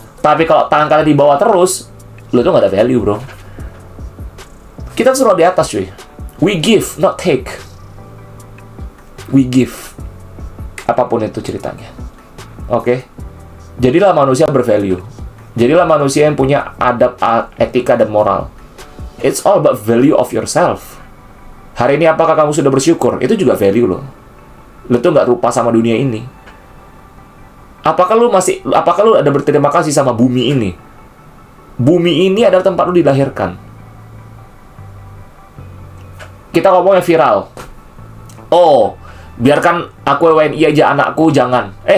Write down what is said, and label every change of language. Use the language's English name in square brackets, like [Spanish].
[Indonesian] Tapi kalau tangan kalian di bawah terus, lu tuh nggak ada value bro. Kita tuh selalu di atas cuy. [English] We give, not take. We give. [Indonesian] Apapun itu ceritanya. Oke. Jadilah manusia bervalue. Jadilah manusia yang punya adab, etika, dan moral. [English] It's all about value of yourself. [Indonesian] Hari ini apakah kamu sudah bersyukur? Itu juga value loh. Lu tuh nggak rupa sama dunia ini. Apakah lu ada berterima kasih sama bumi ini? Bumi ini adalah tempat lu dilahirkan. Kita ngomongnya viral. Oh, biarkan aku WNI aja anakku, jangan.